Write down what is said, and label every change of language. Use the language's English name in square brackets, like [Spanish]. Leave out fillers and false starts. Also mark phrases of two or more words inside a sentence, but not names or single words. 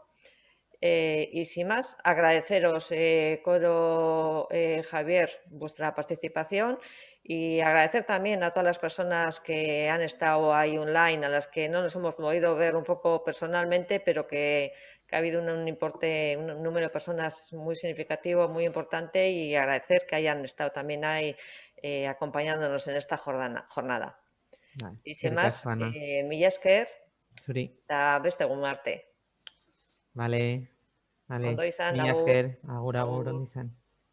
[Spanish] Y sin más, agradeceros, Coro, Javier, vuestra participación y agradecer también a todas las personas que han estado ahí online, a las que no nos hemos podido ver un poco personalmente, pero que ha habido un número de personas muy significativo, muy importante, y agradecer que hayan estado también ahí acompañándonos en esta jornada. Y sin más, [Basque] mila esker, eta beste egun arte. [Spanish] Vale. [Basque] Ondo izan, Mila esker, agur, ondo izan.